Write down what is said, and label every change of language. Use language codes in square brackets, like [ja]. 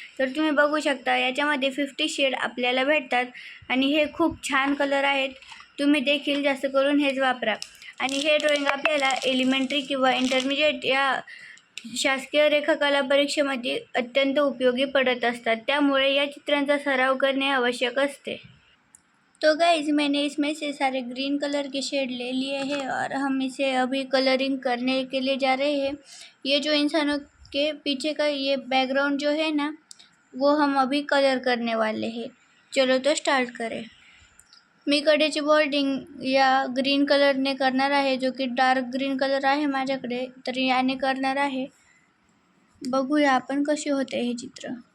[mr] तर तुम्ही बघू शकता याच्यामध्ये 50 शेड आपल्याला भेटतात आणि हे खूप छान कलर आहेत. तुम्ही देखील जास्त करून हेच वापरा. आणि हे ड्रॉइंग आपल्याला एलिमेंटरी किंवा इंटरमिजिएट या शासकीय रेखाकला परीक्षेमध्ये अत्यंत उपयोगी पडत असतात, त्यामुळे या चित्रांचा सराव करणे आवश्यक असते. [hi] तो गाइज मैंने इसमें से सारे ग्रीन कलर के शेड ले लिए हैं और हम इसे अभी कलरिंग करने के लिए जा रहे हैं. ये जो इंसानों के पीछे का ये बैकग्राउंड जो है ना, वो हम अभी कलर करने वाले हैं. चलो तो स्टार्ट करें. [mr] मी कडेची बॉर्डिंग या ग्रीन कलरने करणार आहे, जो की डार्क ग्रीन कलर आहे माझ्याकडे, तर याने करणार आहे. बघूया आपण कसे होते हे चित्र.